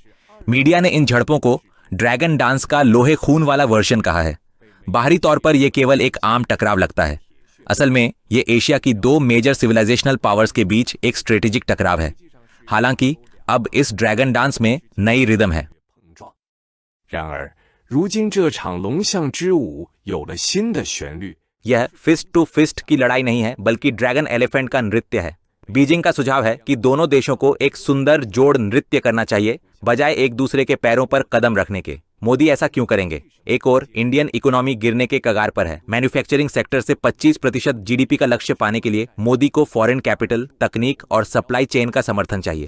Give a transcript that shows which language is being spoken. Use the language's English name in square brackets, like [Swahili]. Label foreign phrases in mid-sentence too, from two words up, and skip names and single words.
[Hindi] मीडिया ने इन झड़पों को [English] dragon dance [Hindi] का लोहे खून वाला वर्जन कहा है। बाहरी तौर पर यह केवल एक आम टकराव लगता है, असल में ये एशिया की दो [English] major civilizational powers [Hindi] के बीच एक स्ट्रेटेजिक टकराव है। हालांकि अब इस [English] dragon dance [Hindi] में नई रिदम है। [Chinese] 然而，如今这场龙象之舞有了新的旋律。 [Hindi] यह [English] fist to fist [Hindi] की लड़ाई नहीं है, बल्कि [English] dragon elephant [Hindi] का नृत्य है। बीजिंग का सुझाव है कि दोनों देशों को एक सुंदर जोड़ नृत्य करना चाहिए, बजाय एक दूसरे के पैरों पर कदम रखने के। मोदी ऐसा क्यों करेंगे? एक और [English] Indian economy [Hindi] गिरने के कगार पर है। [English] manufacturing sector [Hindi] से 25% जीडीपी का लक्ष्य पाने के लिए मोदी को [English] foreign capital, [Hindi] तकनीक और [English] supply chain [Hindi] का समर्थन चाहिए।